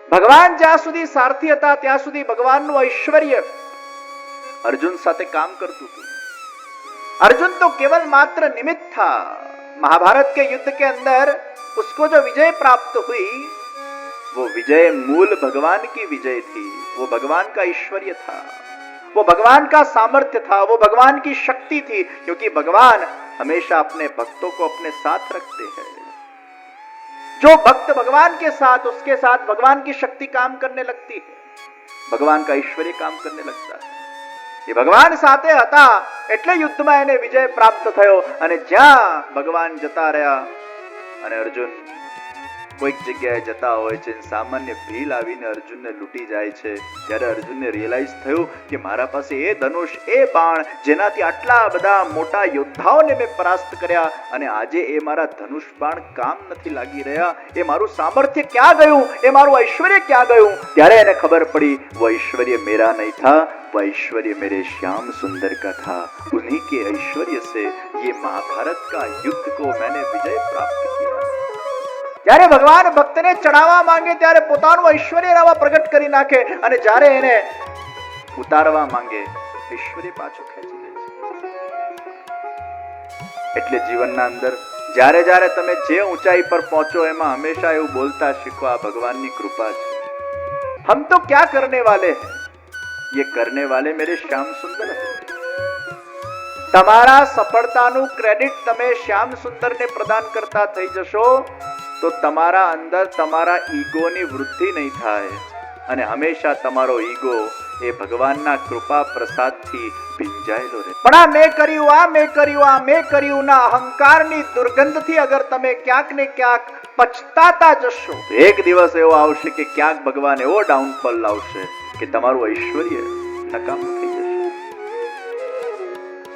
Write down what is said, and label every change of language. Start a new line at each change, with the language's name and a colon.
Gujarati: ભગવાન જ્યાં સુધી સારથી હતા ત્યાં સુધી ભગવાનનું ઐશ્વર્ય अर्जुन साथे काम करतू तू।
Hindi: अर्जुन तो केवल मात्र निमित्त था। महाभारत के युद्ध के अंदर उसको जो विजय प्राप्त हुई वो विजय मूल भगवान की विजय थी। वो भगवान का ऐश्वर्य था, वो भगवान का सामर्थ्य था, वो भगवान की शक्ति थी, क्योंकि भगवान हमेशा अपने भक्तों को अपने साथ रखते हैं। जो भक्त भगवान के साथ, उसके साथ भगवान की शक्ति काम करने लगती है, भगवान का ऐश्वर्य काम करने लगता है।
Gujarati: ये भगवान साथे હતા એટલે યુદ્ધમાં એને વિજય પ્રાપ્ત થયો। અને જ્યાં ભગવાન જતા રહ્યા અને અર્જુન કોઈક જગ્યાએ જતા હોય છે, સામાન્ય ભીલ આવીને અર્જુનને લૂંટી જાય છે, ત્યારે અર્જુનને રિયલાઇઝ થયું કે મારા પાસે એ ધનુષ, એ બાણ જેનાથી આટલા બધા મોટા યોદ્ધાઓને મેં પરાસ્ત કર્યા, અને આજે એ મારા ધનુષ બાણ કામ નથી લાગી રહ્યા, એ મારું સામર્થ્ય ક્યાં ગયું, એ મારું ઐશ્વર્ય ક્યાં ગયું। ત્યારે એને ખબર પડી
Hindi: वो ऐश्वर्य मेरा नहीं था, वो ऐश्वर्य मेरे श्याम सुंदर का था। उन्हीं के ऐश्वर्य से ये महाभारत का युद्ध को मैंने विजय प्राप्त किया।
Gujarati: જ્યારે ભગવાન ભક્તને ચડાવવા માંગે ત્યારે પોતાનું ઐશ્વર્ય રાવા પ્રગટ કરી નાખે, અને જ્યારે એને ઉતારવા માંગે ઐશ્વર્ય પાછું ખેંચી લે છે। એટલે જીવનના અંદર જ્યારે જ્યારે તમે જે ઊંચાઈ પર પહોંચો એમાં હંમેશા એવું બોલતા શીખો, આ ભગવાનની કૃપા છે।
Hindi: हम तो क्या करने वाले हैं, ये करने वाले मेरे श्याम सुंदर है।
Gujarati: તમારા સફળતાનું ક્રેડિટ તમે શ્યામ સુંદરને પ્રદાન કરતા થઈ જશો તો તમારા અંદર તમારા ઈગોની વૃદ્ધિ નહીં થાય, અને હંમેશા તમારો ઈગો એ ભગવાનના કૃપા પ્રસાદથી ભીંજાયેલો રહે। પણ આ મેં કર્યું, આ મેં કર્યું, આ મેં કર્યું ના અહંકારની દુર્ગંધથી અગર તમે ક્યાંક ને ક્યાંક પછતાતા જશો તો એક દિવસ એવો આવશે કે ક્યાંક ભગવાન એવો ડાઉનફોલ લાવશે કે તમારું ઐશ્વર્ય નકામું થઈ જશે।